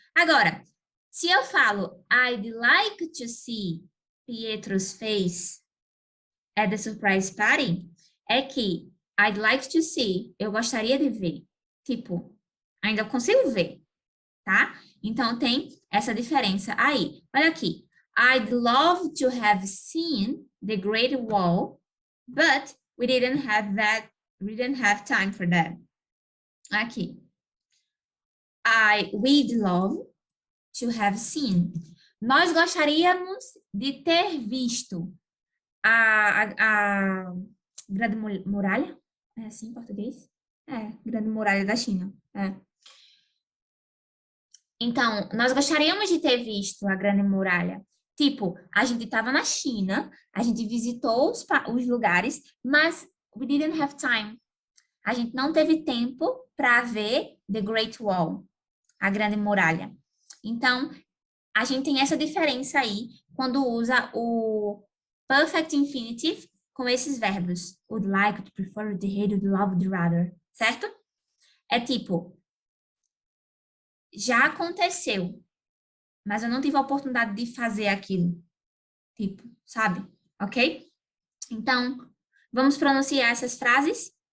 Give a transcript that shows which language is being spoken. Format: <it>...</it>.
<pt>Agora, se eu falo</pt> <en>I'd like to see Pietro's face at the surprise party, é que I'd like to see,</en> <pt>eu gostaria de ver. Tipo, ainda consigo ver, tá? Então, tem essa diferença aí. Olha aqui.</pt> <en>I'd love to have seen the Great Wall, but we didn't have time for that.</en> <pt>Aqui.</pt> <en>We'd love to have seen.</en> <pt>Nós gostaríamos de ter visto a Grande Muralha? É assim em português? É, Grande Muralha da China. É. Então, nós gostaríamos de ter visto a Grande Muralha. Tipo, a gente estava na China, a gente visitou os lugares, mas</pt> <en>we didn't have time.</en> <pt>A gente não teve tempo para ver the Great Wall, a Grande Muralha. Então, a gente tem essa diferença aí quando usa o perfect infinitive com esses verbos.</pt> <en>Would like, would prefer, would hate, would love, would rather.</en> <pt>Certo? É tipo, já aconteceu, mas eu não tive a oportunidade de fazer aquilo. Tipo, sabe? Ok? Então, vamos pronunciar essas frases?</pt>